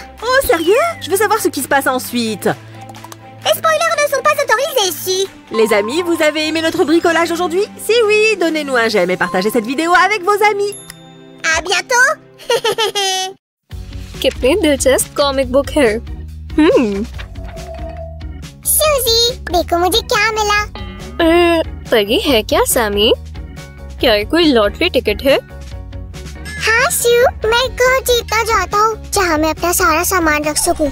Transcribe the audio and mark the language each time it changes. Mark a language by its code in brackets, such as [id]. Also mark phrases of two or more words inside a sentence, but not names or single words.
[fr] Oh, sérieux? Je veux savoir ce qui se passe ensuite. Les spoilers ne sont pas autorisés ici. Les amis, vous avez aimé notre bricolage aujourd'hui? Si oui, donnez-nous un j'aime et partagez cette vidéo avec vos amis. À bientôt. [hi] कितनी दिलचस्प कॉमिक बुक है। Suzy, देखो मुझे क्या मिला। पर ये है क्या सैमी? क्या ये कोई लॉटरी टिकट है? हाँ शिव, मैं घर जीतना चाहता हूँ जहाँ मैं अपना सारा सामान रख सकूँ।